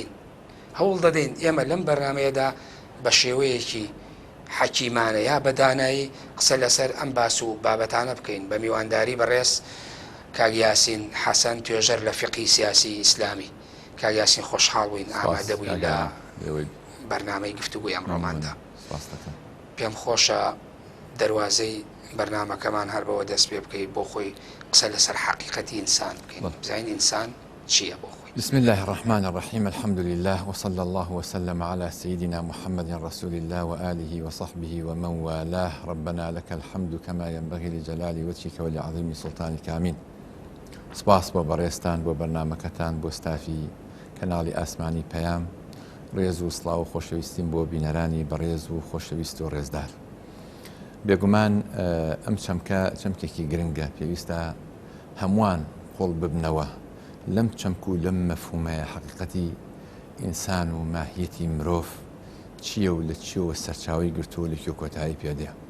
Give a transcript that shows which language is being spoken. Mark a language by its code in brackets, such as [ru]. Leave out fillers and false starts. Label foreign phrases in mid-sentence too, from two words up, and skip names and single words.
[ckb] هەوڵ دەدەین ئێمە لەم بەرنمەیەدا بە شێوەیەکی حەکیمانە یا بەدانایی قسە لەسەر ئەم باس و بابەتانە بکەین بە میوانداری بەڕێز کاک یاسین حەسەن توێژەر لە فقی سیاسی ئیسلامی. کاک یاسین خۆشحاڵ بووین ئامادە بووین لە بەرنامەی گفتوگۆی ئەمڕۆماندا. پێم خۆشە دەواازەی بەرنامەکەمان هەر بەوە دەست پێ بکەیت بۆ خۆی قسە لەسەر حەقیقەتی ئینسان بکەین بزانین ئینسان چییە بۆ خۆی. [ar] بسم الله الرحمن الرحيم الحمد لله وصلى الله وسلم على سيدنا محمد رسول الله وآله وصحبه ومن والاه ربنا لك الحمد كما ينبغي لجلال وجهك ولعظيم سلطانك آمين. [ckb] سپاس بۆ بەڕێستان بۆ بەرنامەکەتان بۆ ستافی کەناڵی ئاسمانی پەیام ڕێز و سڵاو و خۆشەویستیم بۆ بینەرانی بەڕێز و خۆشەویست و ڕێزدار. بێگومان ئەم چەمکێکی گرنگە پێویستە هەمووان قۆڵ ببنەوە لەم چەمک و لەم مەفهومەیە حەقیقەتی ئینسان و ماهیەتی مرۆڤ چییە و لە چیەوە سەرچاوی گرتووە لە کێو کۆتایی پێدێ.